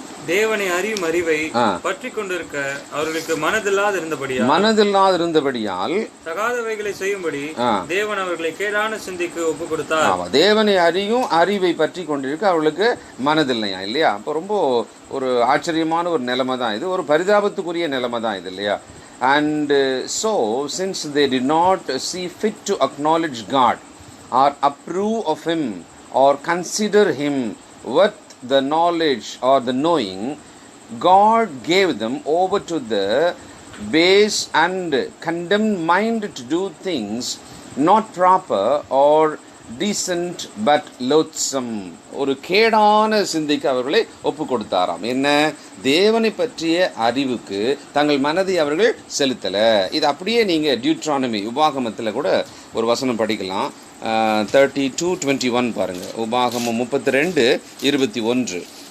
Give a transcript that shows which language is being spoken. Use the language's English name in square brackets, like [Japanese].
[Tamil] தேவனை அறியும் அறிவை பற்றி கொண்டிருக்க அவர்களுக்கு மனதில்லாதிருந்தபடியால் தகாதவைகளை செய்யும்படி தேவன் அவர்களை கேடான சிந்தைக்கு ஒப்பு கொடுத்தார். தேவனை அறியும் அறிவை பற்றி கொண்டிருக்க அவர்களுக்கு மனதில்லையா இல்லையா? அப்போ ரொம்ப ஒரு ஆச்சரியமான ஒரு நிலைமை தான் இது, ஒரு பரிதாபத்துக்குரிய நிலைமை தான் இது இல்லையா? [English] And so since they did not see fit to acknowledge God or approve of him or consider him worth the knowledge or the knowing, God gave them over to the base and condemned mind to do things not proper or decent but loathsome. [Tamil] ஒரு கேடான சிந்தைக்கு அவர்களை ஒப்பு கொடுத்தாராம். என்ன? தேவனை பற்றிய அறிவுக்கு தங்கள் மனதை அவர்கள் செலுத்தல. இது அப்படியே நீங்க டியூட்ரானமி உபாகமத்தில் கூட ஒரு வசனம் படிக்கலாம். 32:21 பாருங்க. உபாகமம் 32:21.